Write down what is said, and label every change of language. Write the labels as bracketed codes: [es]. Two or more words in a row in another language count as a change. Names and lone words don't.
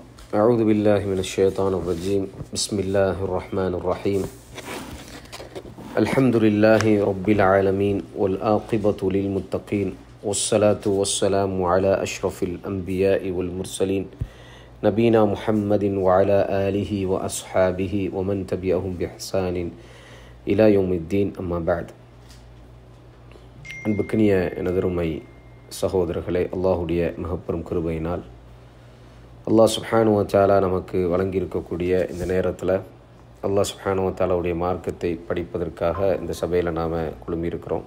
[ar] أعوذ بالله من الشيطان الرجيم بسم الله الرحمن الرحيم الحمد لله رب العالمين والعاقبة للمتقين والصلاة والسلام على أشرف الأنبياء والمرسلين نبينا محمد وعلى آله وأصحابه ومن تبعهم بإحسان إلى يوم الدين أما بعد [ta] அன்புக்கினிய எனதருமை சகோதரர்களே, அல்லாஹுடைய மிகப்பெரும் கிருபையினால் [ar] الله سبحانه وتعالى [ta] நமக்கு வழங்கியிருக்கக்கூடிய இந்த நேரத்தில் [ar] الله سبحانه و [ta] தஆலாவுடைய மார்க்கத்தை படிப்பதற்காக இந்த சபையில் நாம் குழுமியிருக்கிறோம்.